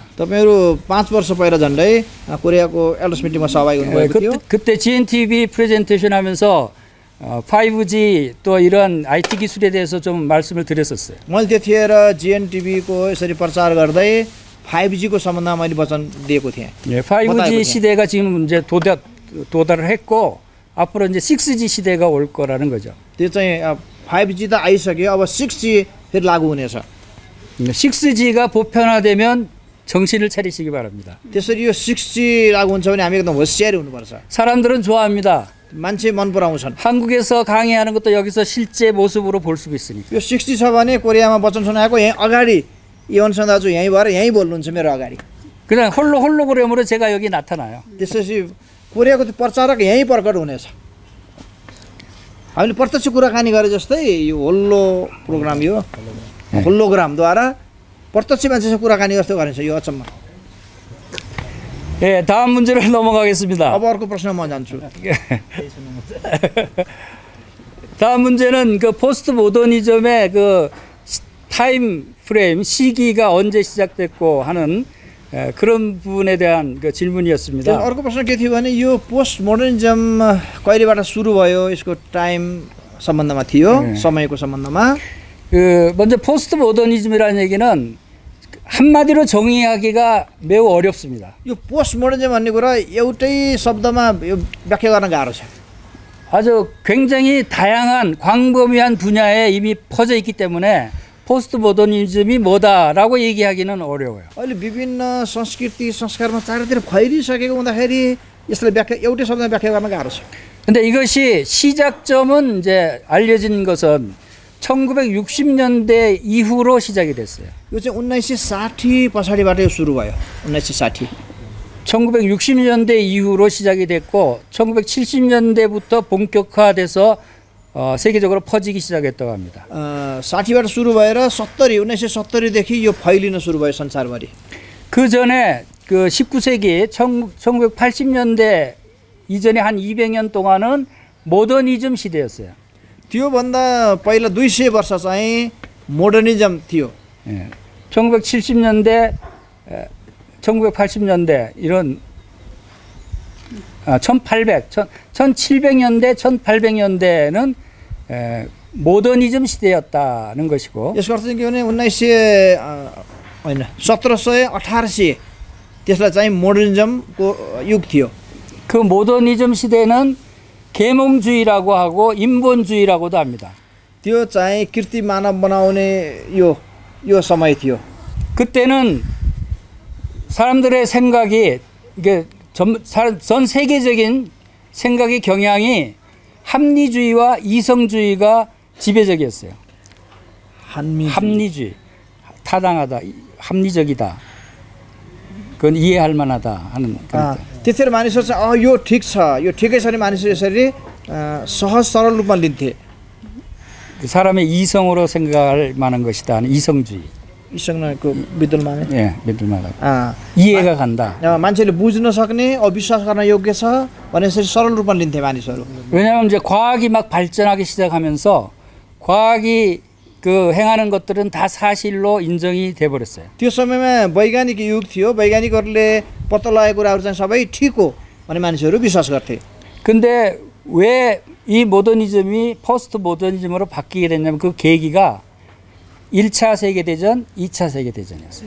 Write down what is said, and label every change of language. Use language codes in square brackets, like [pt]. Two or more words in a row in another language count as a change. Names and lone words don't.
[ne] तपाईहरु 5 वर्ष पहिला झन्डै कोरियाको एल्डर्स मिटिङमा सहभागी हुनुभएको थियो। [ko] 그때 GNTV 프레젠테이션 하면서 5G 또 이런 IT 기술에 대해서 좀 말씀을 드렸었어요. [ne] मैले त्यतिखेर GNTVको यसरी प्रचार गर्दै 5Gको सम्बन्धमा मैले वचन दिएको थिएँ। [ko] 예, 5G 시대가 지금 이제 도달을 했고 앞으로 이제 6G 시대가 올 거라는 거죠. [ne] त्यो चाहिँ 5G त आइसक्यो, अब 6G फेरि लागू हुनेछ। [ko] 6G가 보편화되면 정신을 차리시기 바랍니다. [ne] त्यसरी यो 6G लागू हुन्छ भने हामी एकदम होशियार हुनुपर्छ। [ko] 사람들은 좋아합니다. [ne] मान्छे मन पराउँछन्। [ko] 한국에서 강의하는 것도 여기서 실제 모습으로 볼 수 있으니까. [ne] यो 6G छ भने कोरियामा वचन सुनाएको यही अगाडि इवनसन दाजु यही भएर यही बोल्नुहुन्छ मेरो अगाडि। [ko] 그냥 홀로그램으로 제가 여기 나타나요. [ne] त्यसपछि कोरियाको त्यो प्रचारक यही प्रकट हुनेछ। हामीले प्रत्यक्ष कुराकानी गरे जस्तै यो होल्लो प्रोग्राम यो होलोग्रामद्वारा प्रत्यक्ष मान्छेसँग कुराकानी जस्तो गरिन्छ। यो अचम्म। [ko] 예, 다음 문제를 넘어가겠습니다. [ne] अब अर्को प्रश्न म जान्छु। [ko] 다음 문제는 그 포스트 모더니즘의 그 타임 프레임 시기가 언제 시작됐고 하는 그런 부분에 대한 그 질문이었습니다. [ne] अर्को प्रश्न के थियो भने यो [en] post modernism [ne] कहिलेबाट सुरु भयो यसको टाइम सम्बन्धमा थियो, समयको सम्बन्धमा। [ko] 먼저 포스트 모더니즘이라는 얘기는 한마디로 정의하기가 매우 어렵습니다. [ne] यो [en] post modernism [ne] भन्ने कुरा एउटै शब्दमा यो व्याख्या गर्न गाह्रो छ। [ko] 아주 굉장히 다양한 광범위한 분야에 이미 퍼져 있기 때문에 포스트 모더니즘이 뭐다라고 얘기하기는 어려워요. [ne] अहिले विभिन्न संस्कृति संस्कारमा चारैतिर फैलिसकेको हुँदाखेरि यसलाई व्याख्या एउटै शब्दमा व्याख्या गर्न गाह्रो छ। [ko] 근데 이것이 시작점은 이제 알려진 것은 1960년대 이후로 시작이 됐어요. [ne] यो चाहिँ 1960 पछाडिबाट यो सुरु भयो। 1960 [ko] 1960년대 이후로 시작이 됐고 1970년대부터 본격화돼서 세계적으로 퍼지기 시작했다고 합니다. [ne] 60बाट सुरु भएर 1970 देखि यो फैलिन सुरु भयो संसारभरि। [ko] 그 전에 그 19세기 1980년대 이전에 한 200년 동안은 모더니즘 시대였어요. [ne] त्योभन्दा पहिला 200 वर्ष चाहिँ मोडर्निजम थियो। [ko] 예. 1970년대 1980년대 이런 1700년대 1800년대는 모더니즘 시대였다는 것이고 [ne] यसको अर्थ चाहिँ के भने 1700 1800 त्यसलाई चाहिँ मोडर्निजमको युग थियो। [ko] 그 모더니즘 시대는 계몽주의라고 하고 인본주의라고도 합니다. [ne] त्यो चाहिँ कृत्रिम मानव बनाउने यो समय थियो। [ko] 그때는 사람들의 생각이 이게 전 세계적인 생각의 경향이 합리주의와 이성주의가 지배적이었어요. 합리주의, 타당하다, 합리적이다. 그건 이해할 만하다 하는. [ne] त्यतिखेर मानिसहरू चाहिँ यो ठिक छ, यो ठिकै छ भने मानिसहरू यसरी सहज सरल रूपमा लिन्थे। [ko] 사람의 이성으로 생각할 만한 것이다 하는 이성주의. [ne] 이성को विद्वान [ko] 예, विद्वान. 이해가 간다. [ne] मान्छेले बुझ्न सक्ने, अविश्वास गर्न योग्य छ भने यसरी सरल रूपमा लिन्थे मानिसहरू। [ko] 왜냐하면 이제 과학이 막 발전하기 시작하면서 과학이 그 행하는 것들은 다 사실로 인정이 돼 버렸어요. [ne] त्यो समयमा वैज्ञानिक युग थियो। वैज्ञानिकहरूले पत्ता लगाएको कुराहरू चाहिँ सबै ठिक हो भन्ने मानिसहरू विश्वास गर्थे। [ko] 근데 왜 이 모더니즘이 포스트 모더니즘으로 바뀌게 됐냐면 그 계기가 1차 세계대전, 2차 세계대전이었어요.